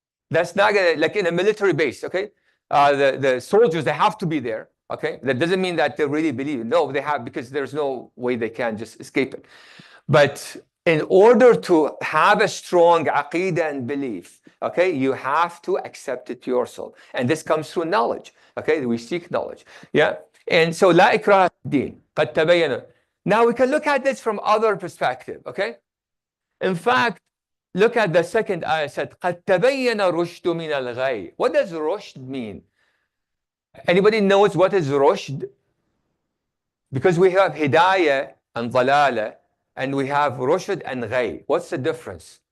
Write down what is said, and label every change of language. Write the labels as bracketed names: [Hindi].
[English] That's not going to, like in a military base, okay? The soldiers, they have to be there, okay? That doesn't mean that they really believe. No, they have, because there's no way they can just escape it. But in order to have a strong aqeedah and belief, okay, you have to accept it yourself. And this comes through knowledge, okay? We seek knowledge, yeah? And so, [Arabic] لا إكراه في الدين قد تبين. [English] Now we can look at this from other perspective, okay? In fact, look at the second ayah, said, [Arabic] قد تبين الرشد من الغي. [English] What does rushd mean? Anybody knows what is rushd? Because we have hidayah and dalala, and we have rushd and ghay. What's the difference?